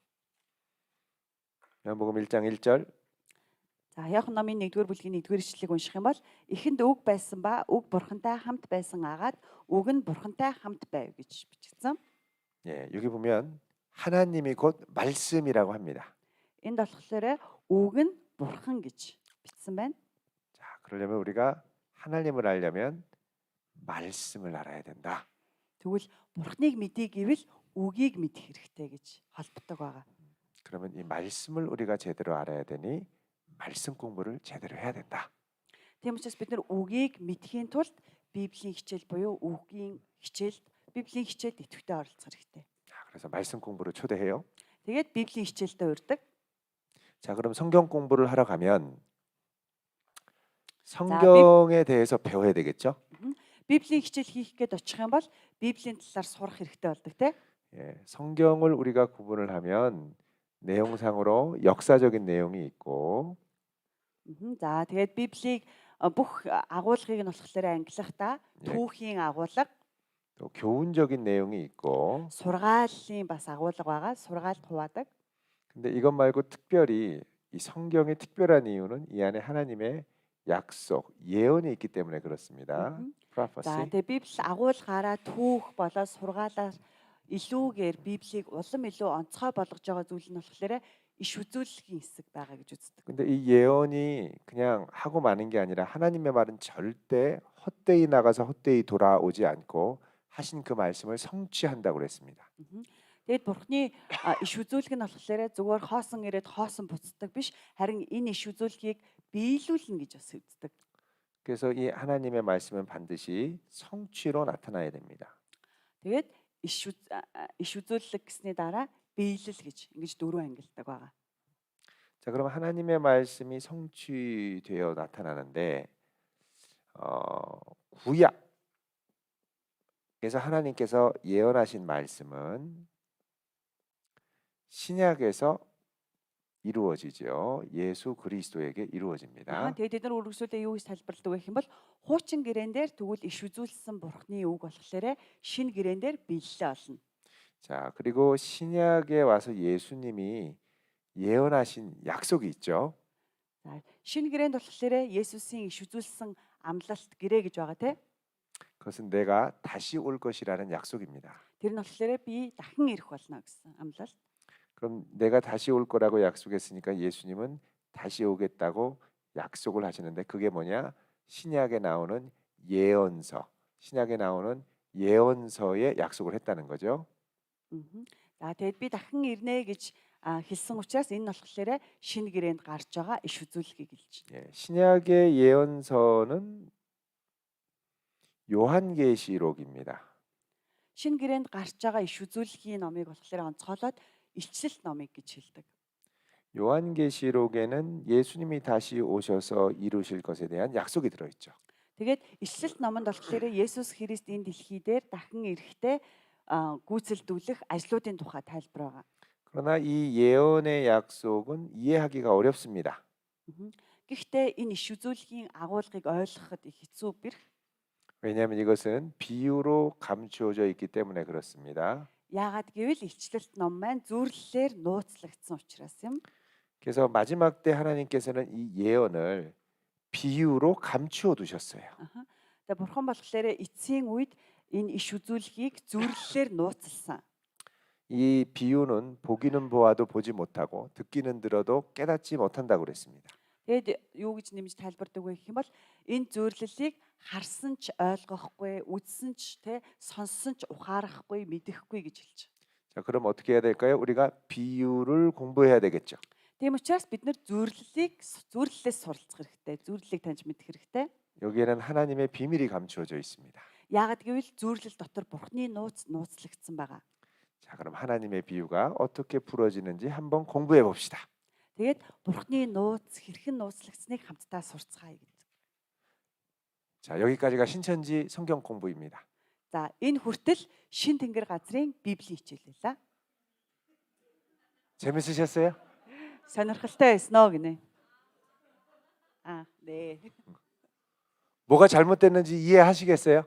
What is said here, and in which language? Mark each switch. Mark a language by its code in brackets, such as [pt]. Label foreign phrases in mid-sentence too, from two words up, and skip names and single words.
[ko] 요한복음 1장 1절 [mn] За Иохан номын 1-р бүлгийн 1-р ишлэлийг унших юм бол эхэнд үг байсан ба үг Бурхантай хамт байсан агаад үг нь Бурхантай хамт байв гэж бичигдсэн. [ko] 예, 여기 보면 하나님이 곧 말씀이라고 합니다. [mn] Энд болохоор үг нь Бурхан гэж бичсэн байна. [ko] 자, 그러려면 우리가 하나님을 알려면 말씀을 알아야 된다. [mn] Тэгвэл Бурханыг мэдээ гэвэл үгийг мэдэх хэрэгтэй гэж холбдог байгаа. [ko] 그러면 이 말씀을 우리가 제대로 알아야 되니 말씀 공부를 제대로 해야 된다. [mn] Тийм учраас бид нар үгийг мэдхийн тулд Библийн хичээл буюу үгийн хичээлд Библийн хичээлд идэвхтэй оролцох хэрэгтэй. [ko] 자, 그래서 말씀 공부를 초대해요. [mn] Тэгээд Библийн хичээлдээ урьдаг. [ko] 자, 그럼 성경 공부를 하러 가면 성경에 대해서 배워야 되겠죠? [mn] Библийн хичээл хийх гээд очих юм бол Библийн талаар сурах хэрэгтэй болдог те. [ko] 예, 성경을 우리가 구분을 하면 내용상으로 역사적인 내용이 있고 [mn] За тэгээд Библийг бүх агуулгыг нь болохоор ангилахдаа түүхийн агуулга, [ko] 또 교훈적인 내용이 있고 [mn] сургаалын бас агуулга байгаа. Сургаалт хуваадаг. [ko] 근데 이것 말고 특별히 이 성경이 특별한 이유는 이 안에 하나님의 약속, 예언이 있기 때문에 그렇습니다. [mn] За prophecy. тэгээд Библи агуулгаараа түүх болоод сургаалаар илүүгээр Библийг улам илүү онцгой болгож байгаа зүйл нь болохоор иш үзүүлэлтийн хэсэг байгаа гэж үздэг. [ko] 근데 이 예언이 그냥 하고 마는 게 아니라 하나님의 말은 절대 헛되이 나가서 헛되이 돌아오지 않고 하신 그 말씀을 성취한다고 그랬습니다. [mn] Тэгээд Бурхны иш үзүүлэг нь болохоор зүгээр хоосон ирээд хоосон буцдаг биш, харин энэ иш үзүүлгийг биелүүлнэ гэж бас үздэг. [ko] 그래서 이 하나님의 말씀은 반드시 성취로 나타나야 됩니다. [mn] Тэгээд иш үзүүлэг гэсний дараа биелэл гэж ингэж дөрвөн ангилдаг байгаа. [ko] 자, 그럼 하나님의 말씀이 성취되어 나타나는데 구약 그래서 하나님께서 예언하신 말씀은 신약에서 이루어지죠. 예수 그리스도에게 이루어집니다. [mn] Тэгээд бид нар үргэлжлүүлээ юу гэж тайлбарладаг вэ гэх юм бол хуучин гэрээн дээр тэгвэл иш үзүүлсэн Бурхны үг болохоор шинэ гэрээн дээр биелэлээ олно. [ko] 자, 그리고 신약에 와서 예수님이 예언하신 약속이 있죠. [mn] За шинэ гэрээнд болохоор Есүсийн иш үзүүлсэн амлалт гэрээ гэж байгаа те. [ko] 그것은 내가 다시 올 것이라는 약속입니다. [mn] Тэр нь болохоор би дахин ирэх болно гэсэн амлалт. [ko] 그럼 내가 다시 올 거라고 약속했으니까 예수님은 다시 오겠다고 약속을 하시는데 그게 뭐냐? 신약에 나오는 예언서, 신약에 나오는 예언서에 약속을 했다는 거죠. [mn] За тэгээд би дахин ирнэ гэж хэлсэн учраас энэ нь болохоор шинэ гэрээнд гарч байгаа иш үзүүлгийг хэлж байна. [ko] 예, 신약의 예언서는 요한계시록입니다. [mn] Шинэ гэрээнд гарч байгаа иш үзүүлгийн номыг болохоор онцгойлоод илчлэлт номыг гэж хэлдэг. [ko] 요한계시록에는 예수님이 다시 오셔서 이루실 것에 대한 약속이 들어있죠. [mn] Тэгээд ишлэлт номонд болохоор Есүс Христ энэ дэлхий дээр дахин ирэхдээ гүйцэлдүүлэх ажлуудын тухай тайлбар байгаа. [ko] 그러나 이 예언의 약속은 이해하기가 어렵습니다. [mn] Гэхдээ энэ иш үзүүлгийн агуулгыг ойлгоход их хэцүү бэрх. [ko] 왜냐하면 이것은 비유로 감추어져 있기 때문에 그렇습니다. [mn] Яагаад гэвэл илчлэлт ном маань зүрлэлээр нууцлагдсан учраас юм. [ko] 그래서 마지막 때 하나님께서는 이 예언을 비유로 감추어 두셨어요. [mn] Тэгээ бурхан болохоор эцсийн үед энэ иш үзүүлгийг зүрлэлээр нууцлсан. [ko] 이 비유는 보기는 보아도 보지 못하고 듣기는 들어도 깨닫지 못한다고 그랬습니다. [mn] Тэгэд юу гэж нэмж тайлбардаг вэ гэх юм бол энэ зөвлөлийг харсан ч ойлгохгүй, үзсэн ч сонссон ч ухаарахгүй, мэдэхгүй гэж хэлж. [ko] 자, 그럼 어떻게 해야 될까요? 우리가 비유를 공부해야 되겠죠. [mn] Тийм учраас бид нэр зөвлөлээс суралцах хэрэгтэй, зөвлөлийг таньж мэдэх хэрэгтэй. [ko] 여기에는 하나님의 비밀이 감추어져 있습니다. [mn] Яагаад гэвэл зөвлөл дотор бурхны нууцлагдсан байгаа. [ko] 자, 그럼 하나님의 비유가 어떻게 풀어지는지 한번 공부해 봅시다. [mn] Тэгээд бурхны нууц хэрхэн нууцлагдсныг хамтдаа сурцгаая гэдэг. [ko] 자, 여기까지가 신천지 성경 공부입니다. [mn] За, энэ хүртэл шин тэнгэр газрын библийн хичээл байлаа. [ko] 재밌으셨어요? [mn] Сонирхолтой байсан уу гинэ. [ko] 네. 뭐가 잘못됐는지 이해하시겠어요?